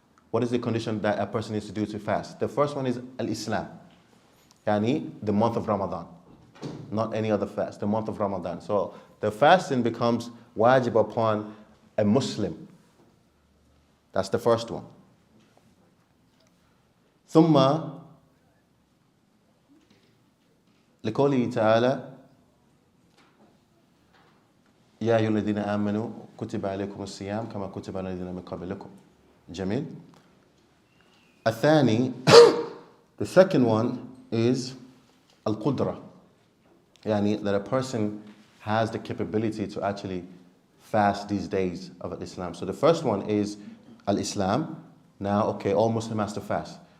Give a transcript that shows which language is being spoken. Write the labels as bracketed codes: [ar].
[en] What is the condition that a person needs to do to fast? The first one is al-Islam, yani the month of Ramadan, not any other fast, the month of Ramadan. So the fasting becomes wajib upon a Muslim. That's the first one. [ar] ثم لقوله تعالى يا أيها الذين آمنوا كتب عليكم الصيام كما كتب على الذين من قبلكم. جميل. الثاني, [en] the second one is al-qudra, yani that a person has the capability to actually fast these days of Islam. So the first one is al-Islam. Now, okay, all Muslim has to fast.